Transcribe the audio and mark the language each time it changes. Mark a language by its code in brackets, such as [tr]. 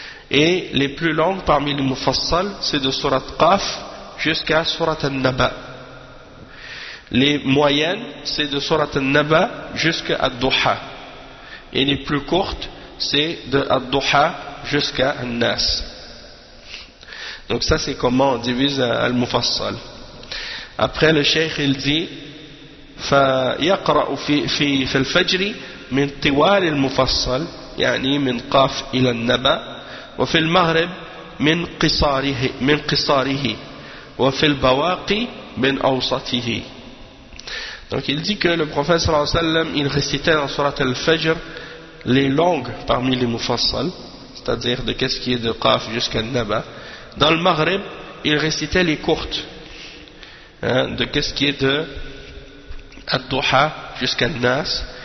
[fr] Et les plus longues parmi les Mufassal, c'est de Surat Qaf jusqu'à Surat An-Naba. Les moyennes, c'est de Surat An-Naba jusqu'à Ad-Duha. Et les plus courtes, c'est de Ad-Duha jusqu'à An-Nas. Donc ça, c'est comment on divise Al-Mufassal. Après, le Cheikh, il dit [ar] فَيَقْرَأُ فِي الْفَجْرِ مِنْ طِوَالِ الْمُفَصَّلِ يعني مِنْ قَاف إِلَى النَّبَى وفي المغرب من قصاره وفي البواقي من أوسطه. [fr] Donc il dit que le prophète [ar] صلى الله عليه وسلم [fr] il récitait dans surat al-Fajr les langues parmi les mufassal, c'est-à-dire de qu'est-ce qui est de Qaf jusqu'à Naba. Dans le Maghreb, il récitait les courtes, de qu'est-ce qui est de Ad-Duha jusqu'à Nas.